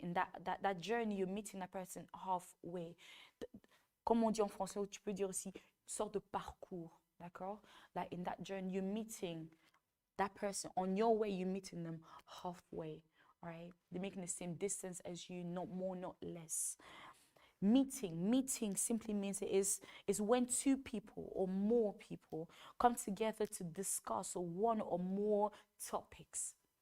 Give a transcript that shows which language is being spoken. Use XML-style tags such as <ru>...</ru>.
<en>In that journey, you're meeting that person halfway.</en> <fr>Comme on dit en français, tu peux dire aussi sorte de parcours, d'accord?</fr> <en>Like in that journey, you're meeting that person on your way, you're meeting them halfway, right? They're making the same distance as you, not more, not less. Meeting simply means it is when two people or more people come together to discuss one or more topics.</en>